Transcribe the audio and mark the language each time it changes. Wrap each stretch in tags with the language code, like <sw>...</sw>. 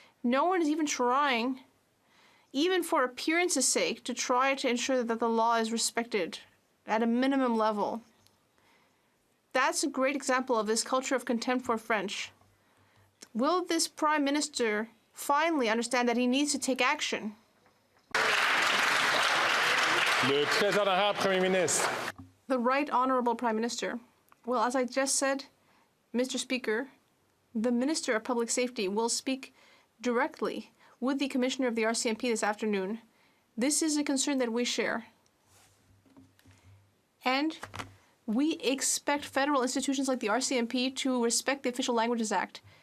<en>No one is even trying, even for appearance's sake, to try to ensure that the law is respected at a minimum level. That's a great example of this culture of contempt for French. Will this Prime Minister finally understand that he needs to take action?</en> <fr>Le très honorable Premier ministre.</fr> <en>The Right Honourable Prime Minister. Well, as I just said, Mr. Speaker, the Minister of Public Safety will speak directly with the Commissioner of the RCMP this afternoon. This is a concern that we share. And we expect federal institutions like the RCMP to respect the Official Languages Act.</en>